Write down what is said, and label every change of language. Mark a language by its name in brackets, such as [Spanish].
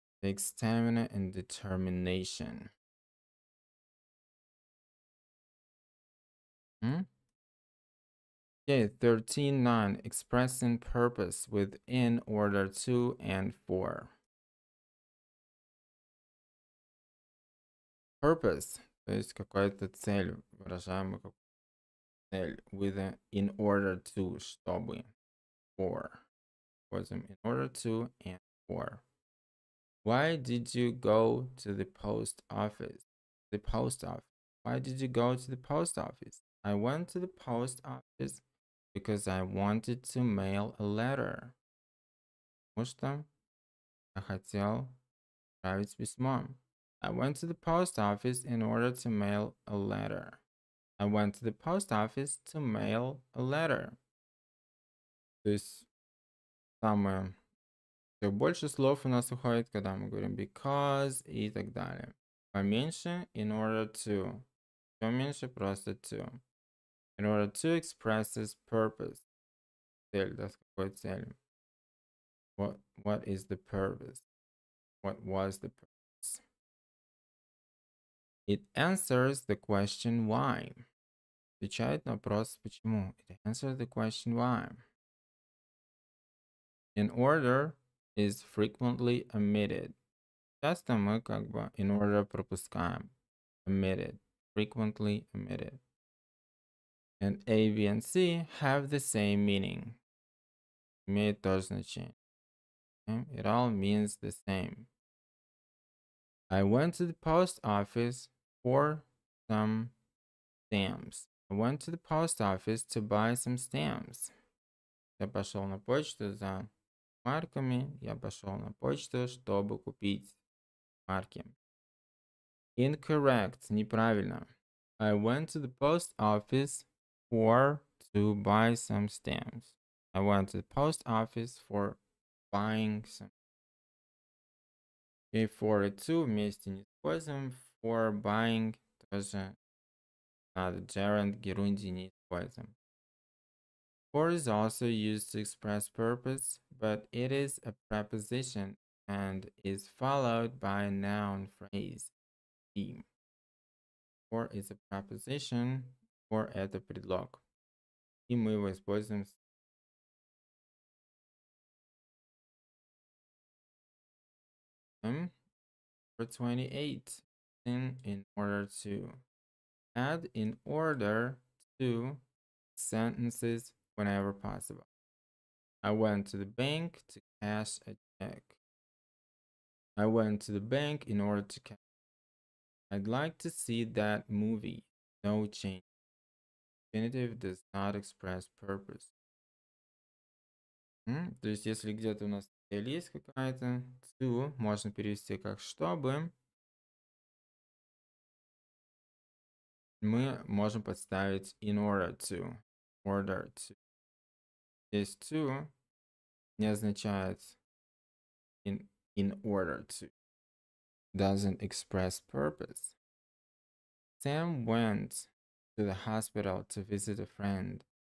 [English] Takes stamina and determination. Okay, 13.9. Expressing purpose with in order to and for. [Russian] Purpose, то есть какая-то цель, выражаемая как цель, [English] with a, in order to, [Russian] чтобы, for. Используем [English] in order to and for. Why did you go to the post office? The post office. Why did you go to the post office? I went to the post office Because I wanted to mail a letter. [Russian] Потому что я хотел отправить письмо. [English] I went to the post office in order to mail a letter. I went to the post office to mail a letter. [Russian] То есть самое все больше слов у нас уходит, когда мы говорим because и так далее. Поменьше in order to. Все меньше просто to. [English] In order to express this purpose. [Russian] Цель, да, с какой целью? [English] What is the purpose? What was the purpose? It answers the question why. [Russian] Отвечает на вопрос почему. [English] It answers the question why. In order is frequently omitted. [Russian] Часто мы как бы in order пропускаем. [English] Omitted. Frequently omitted. And A, B, and C have the same meaning. [Russian] Имеет то же значение. [English] Okay? It all means the same. I went to the post office for some stamps. I went to the post office to buy some stamps. [Russian] Я пошел на почту за марками. Я пошел на почту, чтобы купить марки. [English] Incorrect. [Russian] Неправильно. [English] I went to the post office to buy some stamps. I went to the post office for buying some. [Russian] Okay, for и to вместе не используем. For buying тоже надо. Gerund, герунди не используем. [English] For is also used to express purpose, but it is a preposition and is followed by a noun phrase. Be. For is a preposition, for [Russian] это предлог. И мы его используем for 28 in order to. [English] Add in order to sentences whenever possible. I went to the bank to cash a check. I went to the bank in order to cash. I'd like to see that movie. No change. Infinitive does not express purpose. [Russian] То есть, если где-то у нас цель есть какая-то, to можно перевести как чтобы. Мы можем подставить in order to. Order to. Здесь to не означает in order to. [English] Doesn't express purpose. Sam went to the hospital to visit a friend.